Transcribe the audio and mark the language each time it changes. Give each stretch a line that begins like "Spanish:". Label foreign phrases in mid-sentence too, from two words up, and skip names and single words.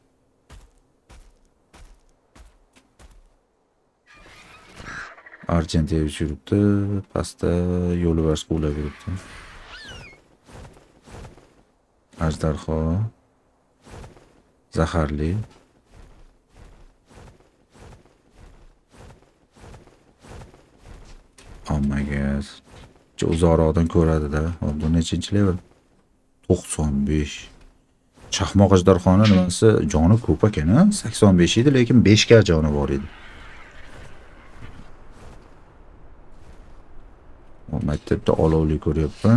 Uzbek: Argentiya yuribdi, pastda yo'lbars quvlab yuribdi. Ajdarho. Zaharli.
English: Oh my god.
Uzbek: Uzoqroqdan ko'radi-da. Bu nechinchi level? 95. Chaqmoq ajdarxoni nimasi joni ko'p ekan-a? 85 edi, lekin 5 ga joni bor edi. O maktabda olovli ko'ryapman.